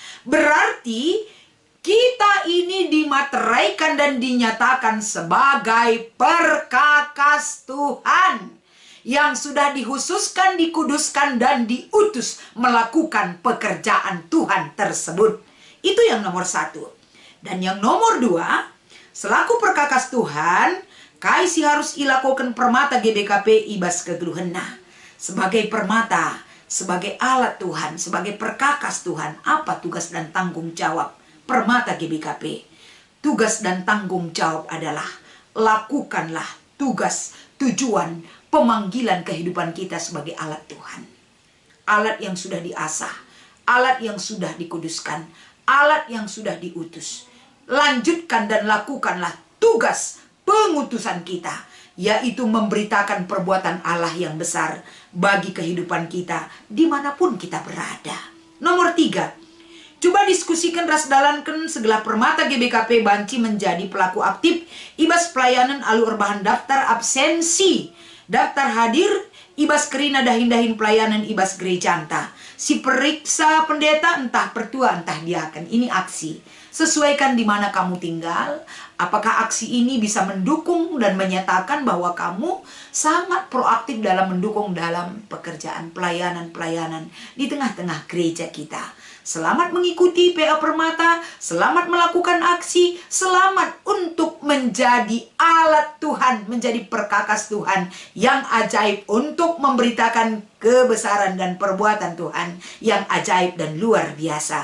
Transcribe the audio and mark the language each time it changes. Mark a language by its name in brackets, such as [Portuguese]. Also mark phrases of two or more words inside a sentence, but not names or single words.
[Indonesian] Berarti kita ini dimateraikan dan dinyatakan sebagai perkakas Tuhan yang sudah dikhususkan, dikuduskan, dan diutus melakukan pekerjaan Tuhan tersebut. Itu yang nomor 1. Dan yang nomor 2, selaku perkakas Tuhan, [Batak Karo] kaisi harus ilakukan Permata GBKP ibas kegeluhenna. [Indonesian] Sebagai permata, sebagai alat Tuhan, sebagai perkakas Tuhan, apa tugas dan tanggung jawab Permata GBKP? Tugas dan tanggung jawab adalah lakukanlah tugas, tujuan, pemanggilan kehidupan kita sebagai alat Tuhan. Alat yang sudah diasah, alat yang sudah dikuduskan, alat yang sudah diutus. Lanjutkan dan lakukanlah tugas pengutusan kita, yaitu memberitakan perbuatan Allah yang besar bagi kehidupan kita dimanapun kita berada. Nomor 3, coba diskusikan [Batak Karo] ras dalankan segala Permata GBKP banci [Indonesian] menjadi pelaku aktif [Batak Karo] ibas pelayanan alu erbahan [Indonesian] daftar absensi, daftar hadir [Batak Karo] ibas kerina dahin-dahin pelayanan ibas gereja anta. Si periksa pendeta entah pertua entah diaken. [Indonesian] Ini aksi. Sesuaikan di mana kamu tinggal. Apakah aksi ini bisa mendukung dan menyatakan bahwa kamu sangat proaktif dalam mendukung dalam pekerjaan pelayanan-pelayanan di tengah-tengah gereja kita. Selamat mengikuti PA Permata, selamat melakukan aksi, selamat untuk menjadi alat Tuhan, menjadi perkakas Tuhan yang ajaib untuk memberitakan kebesaran dan perbuatan Tuhan yang ajaib dan luar biasa.